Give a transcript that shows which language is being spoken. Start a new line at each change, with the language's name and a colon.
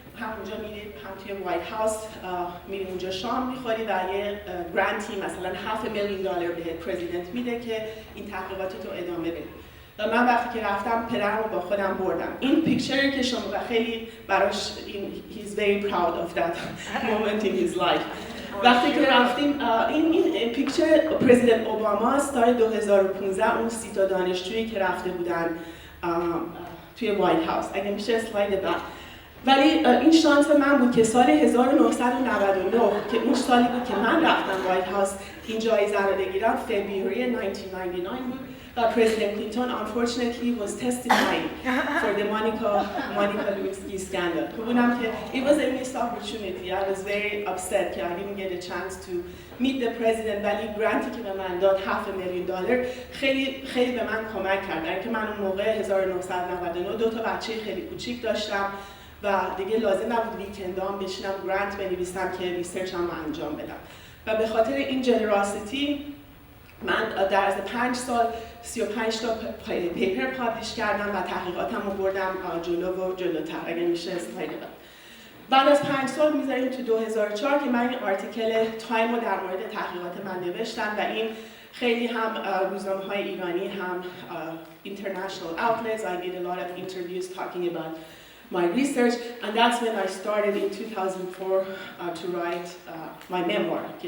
Persian: همونجا میرید، هم توی وایت هاوس میرید اونجا شام میخوری و یه گرانتی مثلا $500,000 به پرزیدنت میده که این تحقیقاتتو ادامه بدی. و من وقتی که رفتم پدرمو با خودم بردم. این پیکچری که شما خیلی براش
English: he's very proud of that moment in his life.
Persian: وقتی که رفتیم این پیکچر پرزیدنت اوباما سال 2015 اون 30 تا دانشجویی که رفته بودن توی وایت هاوس. اگه میشه اسلاید بعد. ولی این شانس من بود که سال 1999 که اون سالی بود که من رفتم وایت هاوس این جایزه رو بگیرم، فبروری 1999 بود.
English: President Clinton unfortunately was testifying for the Monica Lewinsky scandal. It was a missed opportunity. I was very upset that I didn't get a chance to meet the president.
Persian: ولی گرانتی که به من داد $500,000 خیلی به من کمک کرد. اینکه من اون موقع 1999 2 تا بچه خیلی کوچیک داشتم و دیگه لازم نبود ویکندام بشینم گرانت بنویسم که ریسرچم رو انجام بدم. و به خاطر این جنراسیتی من در از 5 سال 35 تا پیپر پابلیش کردم و تحقیقاتم رو بردم جلو و جلوتر. اگه میشه اسلاید بعد از 5 سال میذاریم تو 2004 که من این آرتیکل تایم رو در مورد تحقیقات من نوشتم و این خیلی هم روزنامه‌های ایرانی هم
English: international outlets. I did a lot of interviews talking about my research, and that's when I started in 2004 to write my memoir.